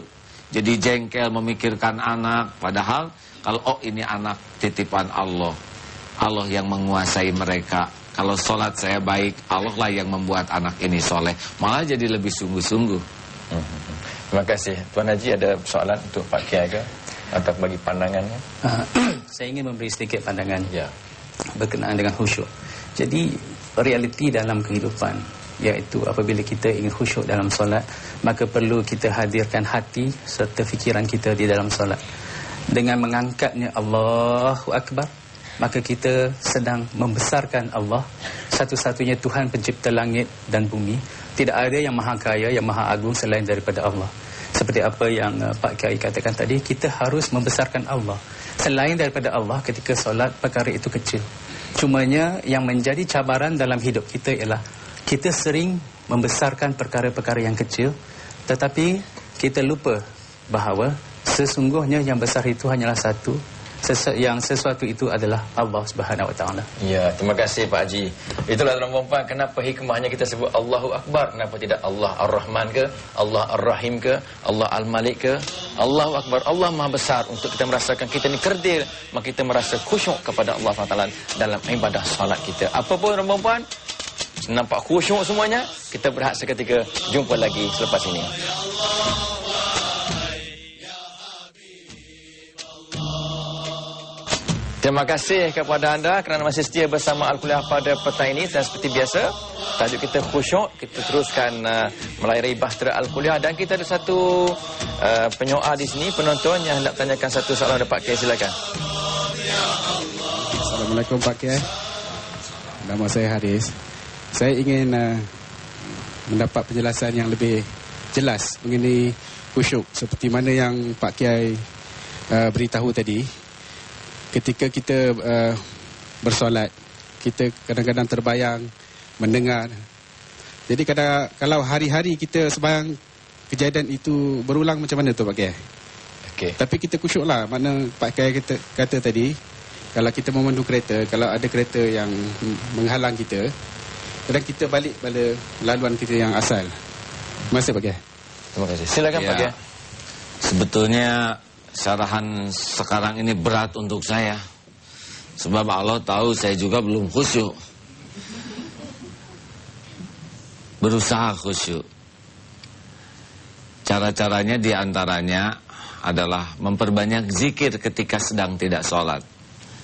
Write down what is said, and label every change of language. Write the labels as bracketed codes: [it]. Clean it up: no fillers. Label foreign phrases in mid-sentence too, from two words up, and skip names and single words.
[id] Jadi jengkel memikirkan anak. Padahal, kalau ini anak titipan Allah. Allah yang menguasai mereka. Kalau sholat saya baik, Allah lah yang membuat anak ini soleh. Malah jadi lebih sungguh-sungguh. [ms] Terima kasih. Tuan Haji ada soalan untuk Pak Kiai ke? Atau bagi pandangannya? Saya ingin memberi sedikit pandangan berkenaan dengan khusyuk. Jadi realiti dalam kehidupan, iaitu apabila kita ingin khusyuk dalam solat, maka perlu kita hadirkan hati serta fikiran kita di dalam solat. Dengan mengangkatnya [ar] الله أكبر, [ms] maka kita sedang membesarkan Allah, satu-satunya Tuhan pencipta langit dan bumi. Tidak ada yang maha kaya, yang maha agung selain daripada Allah. Seperti apa yang Pak Kiai katakan tadi, kita harus membesarkan Allah. Selain daripada Allah, ketika solat, perkara itu kecil. Cumanya yang menjadi cabaran dalam hidup kita ialah kita sering membesarkan perkara-perkara yang kecil, tetapi kita lupa bahawa sesungguhnya yang besar itu hanyalah satu. Yang sesuatu itu adalah Allah [ar] سبحانه وتعالى. [ms] Ya, terima kasih Pak Haji. Itulah tuan-tuan, kenapa hikmahnya kita sebut [ar] الله أكبر. [ms] Kenapa tidak [ar] الله الرحمن [ms] ke, [ar] الله الرحيم [ms] ke, [ar] الله الملك [ms] ke? [ar] الله أكبر. [ms] Allah Maha Besar. Untuk kita merasakan kita ni kerdil, maka kita merasa khusyuk kepada Allah SWT dalam ibadah salat kita. Apa pun tuan-tuan, nampak khusyuk semuanya. Kita berhak seketika jumpa lagi selepas ini. Terima kasih kepada anda kerana masih setia bersama Al-Kuliah pada petang ini. Dan seperti biasa, tajuk kita khusyuk. Kita teruskan melayari bahtera Al-Kuliah. Dan kita ada satu penyoal di sini, penonton yang hendak tanyakan satu soalan kepada Pak Kiai. Silakan. Assalamualaikum Pak Kiai. Nama saya Haris. Saya ingin mendapat penjelasan yang lebih jelas mengenai khusyuk. Seperti mana yang Pak Kiai beritahu tadi. Ketika kita bersolat, kita kadang-kadang terbayang mendengar. Jadi kalau hari-hari kita sembahyang, kejadian itu berulang macam mana tu Pak Kiai? Okay. Tapi kita khusyuklah. Mana Pak Kiai kata tadi, kalau kita memandu kereta, kalau ada kereta yang menghalang kita, kadang kita balik pada laluan kita yang asal. Terima kasih Pak Kiai. Terima kasih. Silakan Pak Kiai. [id] Sebetulnya syarahan sekarang ini berat untuk saya. Sebab Allah tahu saya juga belum khusyuk. Berusaha khusyuk. Cara-caranya diantaranya adalah memperbanyak zikir ketika sedang tidak sholat.